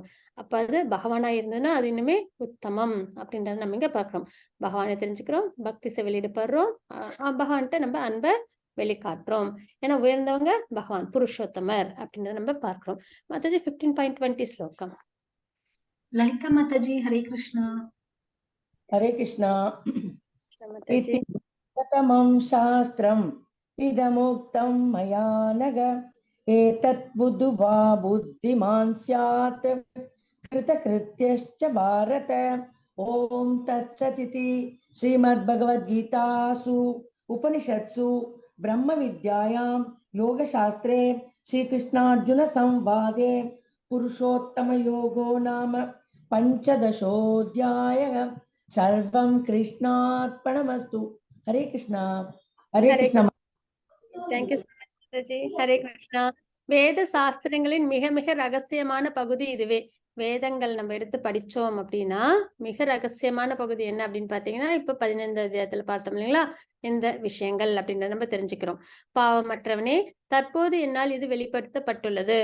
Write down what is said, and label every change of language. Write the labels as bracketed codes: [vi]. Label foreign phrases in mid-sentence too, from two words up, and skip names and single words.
[ta] அப்ப அது பகவானா இருந்ததுன்னா அது இன்னுமே உத்தமம் அப்படின்றத நம்ம இங்க பார்க்கிறோம். பகவானை தெரிஞ்சுக்கிறோம், பக்தி சேவையில் ஈடுபடுறோம், பகவான்கிட்ட நம்ம அன்பை வெளிக்காட்டுறோம். ஏன்னா உயர்ந்தவங்க பகவான் புருஷோத்தமர் அப்படின்றத நம்ம பார்க்கிறோம். மாதாஜி 15.20 ஸ்லோகம். லலிதா மாதாஜி, ஹரே கிருஷ்ணா. [sa] हरे कृष्णा. [ta] மாதாஜி [sa] इति प्रथमं शास्त्रम् इदमुक्तं मया नघ एतत् बुद्ध्वा बुद्धिमान् स्यात् कृतकृत्यश्च भारत. ओम तत्सदिति श्रीमद्भगवद्गीतासु उपनिषत्सु ब्रह्म विद्यायां योगशास्त्रे श्रीकृष्णार्जुन संवादे पुरुषोत्तम योगो नाम पंचदशोऽध्यायः. सर्वं कृष्णार्पणमस्तु. हरे कृष्णा. हरे कृष्णा. [en] thank you so much [ta] மாதாஜி. ஹரே கிருஷ்ணா. வேத சாஸ்திரங்களின் மிக மிக ரகசியமான பகுதி இதுவே. வேதங்கள் நம்ம எடுத்து படிச்சோம் அப்படின்னா மிக ரகசியமான பகுதி என்ன அப்படின்னு பார்த்தீங்கன்னா இப்ப 15வது அத்தியாயத்துல பார்த்தோம் இல்லைங்களா, இந்த விஷயங்கள் அப்படின்றத நம்ம தெரிஞ்சுக்கிறோம். பாவமற்றவனே, தற்போது என்னால் இது வெளிப்படுத்தப்பட்டுள்ளது.